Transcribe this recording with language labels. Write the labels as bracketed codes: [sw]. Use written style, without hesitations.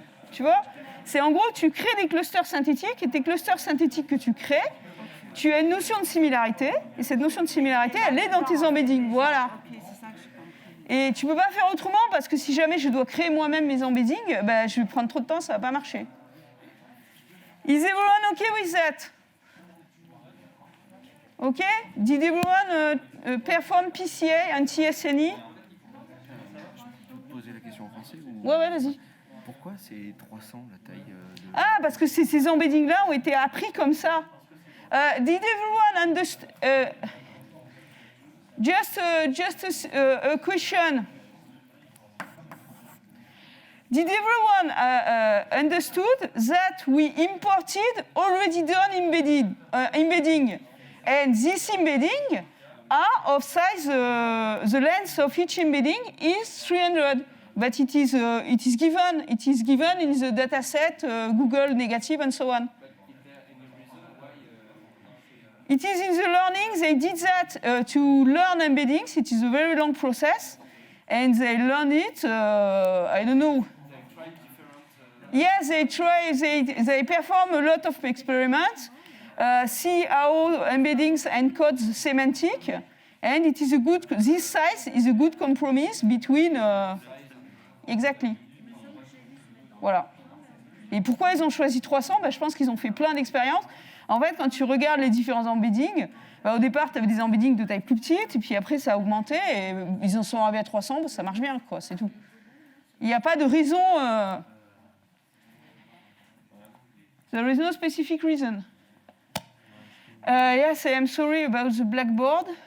[fr] Tu vois ? C'est en gros, tu crées des clusters synthétiques, et tes clusters synthétiques que tu crées, tu as une notion de similarité, et cette notion de similarité, elle est dans tes embeddings. Voilà. Et tu ne peux pas faire autrement, parce que si jamais je dois créer moi-même mes embeddings, je vais prendre trop de temps, ça ne va pas marcher. [en] Is everyone okay with that? Okay? Did everyone perform PCA and TSNE? [fr] Je peux poser la question en français ou... Ouais, vas-y. Pourquoi c'est 300 la taille de... Ah, parce que ces embeddings-là ont été appris comme ça. [en] Did everyone understand? Just a question. Did everyone understood that we imported already done embedding? And this embedding are of size, the length of each embedding is 300, but it is given in the data set, Google negative and so on. It is in the learning, they did that to learn embeddings. It is a very long process, and they learn it, I don't know. Yes, they perform a lot of experiments, see how embeddings encode the semantic, and it is this size is a good compromise between, exactly. [fr] Voilà. Et pourquoi ils ont choisi 300 ? Je pense qu'ils ont fait plein d'expériences. En fait, quand tu regardes les différents embeddings, au départ, tu avais des embeddings de taille plus petite, et puis après, ça a augmenté, et ils en sont arrivés à 300, ça marche bien, quoi, c'est tout. Il n'y a pas de raison... [en] There is no specific reason. Yes, I am sorry about the blackboard.